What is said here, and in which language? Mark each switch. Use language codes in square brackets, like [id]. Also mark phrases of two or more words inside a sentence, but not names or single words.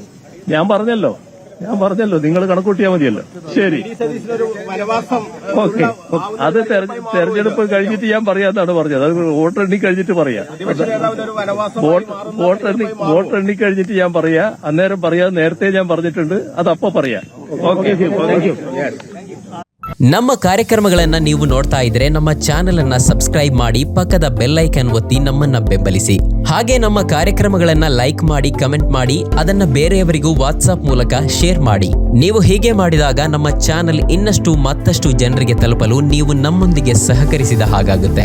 [ml] ഞാൻ പറഞ്ഞല്ലോ, നിങ്ങൾ കണക്കൂട്ടിയാൽ മതിയല്ലോ. ശരി, ഓക്കെ. അത് തെരഞ്ഞെടുപ്പ് കഴിഞ്ഞിട്ട് ഞാൻ പറയാന്നാണ് പറഞ്ഞത്. അത് വോട്ടെണ്ണി കഴിഞ്ഞിട്ട് പറയാം. വോട്ടെണ്ണി കഴിഞ്ഞിട്ട് ഞാൻ പറയാ. അന്നേരം പറയാൻ നേരത്തെ ഞാൻ പറഞ്ഞിട്ടുണ്ട്. അതപ്പോ പറയാം. [kn] ಓಕೆ ನಮ್ಮ ಕಾರ್ಯಕ್ರಮಗಳನ್ನ ನೀವು ನೋಡ್ತಾ ಇದ್ರೆ ನಮ್ಮ ಚಾನೆಲ್ ಅನ್ನ ಸಬ್ಸ್ಕ್ರೈಬ್ ಮಾಡಿ, ಪಕ್ಕದ ಬೆಲ್ ಐಕಾನ್ ಒತ್ತಿ ನಮ್ಮನ್ನ ಬೆಂಬಲಿಸಿ. ಹಾಗೆ ನಮ್ಮ ಕಾರ್ಯಕ್ರಮಗಳನ್ನ ಲೈಕ್ ಮಾಡಿ, ಕಮೆಂಟ್ ಮಾಡಿ, ಅದನ್ನ ಬೇರೆಯವರಿಗೂ ವಾಟ್ಸ್ಆಪ್ ಮೂಲಕ ಶೇರ್ ಮಾಡಿ. ನೀವು ಹೀಗೆ ಮಾಡಿದಾಗ ನಮ್ಮ ಚಾನೆಲ್ ಇನ್ನಷ್ಟು ಮತ್ತಷ್ಟು ಜನರಿಗೆ ತಲುಪಲು ನೀವು ನಮ್ಮೊಂದಿಗೆ ಸಹಕರಿಸಿದ ಹಾಗಾಗುತ್ತೆ.